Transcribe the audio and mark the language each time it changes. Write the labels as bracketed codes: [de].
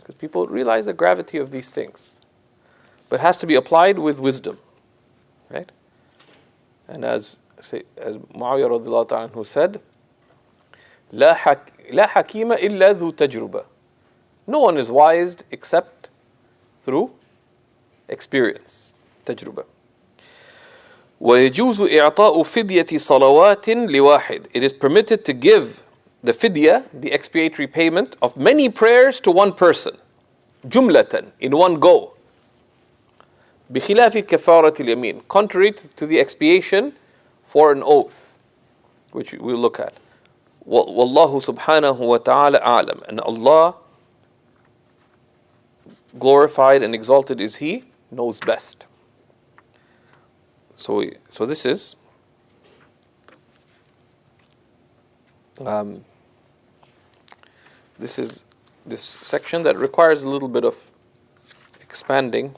[en] Because people realize the gravity of these things. But it has to be applied with wisdom. Right? And as Muawiyah radiallahu ta'ala anhu said, [ar] لا حكيم إلا ذو تجربة. [en] No one is wise except through experience. [ar] تجربة. ويجوز إعطاء فدية صلوات لواحد. [en] It is permitted to give the fidya, the expiatory payment of many prayers to one person. [ar] جملة, [en] in one go. [ar] بخلاف كفارة اليمين, [en] contrary to the expiation for an oath, which we'll look at. [ar] والله سبحانه وتعالى أعلم. [en] And Allah, glorified and exalted is He, knows best. So this is this section that requires a little bit of expanding.